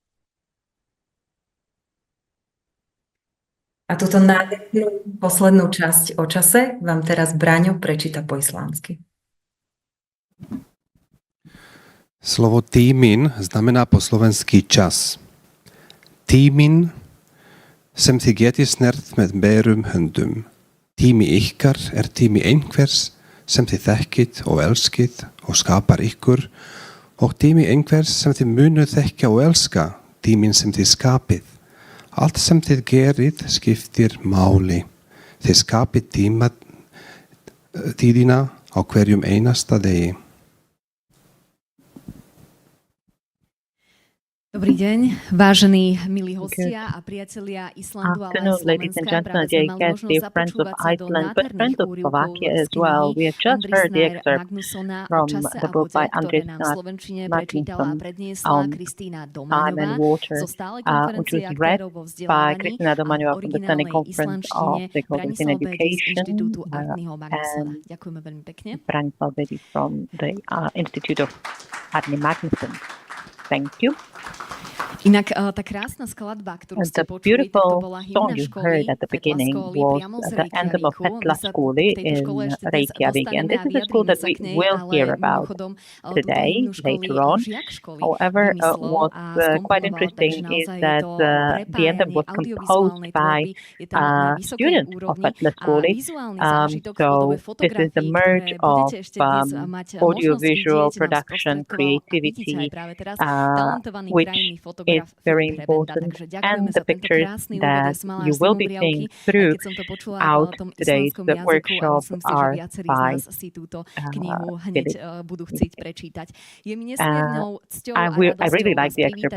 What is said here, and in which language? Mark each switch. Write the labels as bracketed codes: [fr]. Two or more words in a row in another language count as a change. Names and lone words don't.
[sk] A túto nádhernú poslednú časť o čase vám teraz Braňo prečíta po islandsky. Slovo tímin znamená po slovensky čas. [is] Tímin sem þið getið snert með berum höndum. Tími ykkar tími einhvers sem þið þekkið og elskið og skapar ykkur og tími einhvers sem þið munuð þekkja og elska, tímin sem þið skapið. Allt sem þið gerið skiptir máli. Þið skapið tíðina á hverjum einasta degi. [sk] Dobrý deň, vážení milí hostia a priatelia Islandu, ale aj Slovenska. Práve sme mali možnosť započúvať sa do nádherných úryvkov z knihy Andrisnær Magnússona o čase a vode, ktoré nám v slovenčine prečítala a predniesla Kristína Domaňová zo stálej konferencie aktérov vo vzdelávaní a originálnej islandčine Branislav Bédi z Inštitútu Árniho Magnússona. Ďakujeme veľmi pekne. [en] Branislav Bédi from the Institute of Árni Magnússon. Thank you. [sk] Inak tá krásna skladba, ktorú ste počuli, to bola hymna školy [en] was the anthem of Hetla Skóli in Reykjavik, and this is a school that we will hear about today, later on. However, what's quite interesting is that the anthem was composed by a student of Hetla Skóli, so this is a merge of audiovisual production, creativity, which is very important, and the pictures that you will be seeing throughout today's workshop are by I really like the excerpt.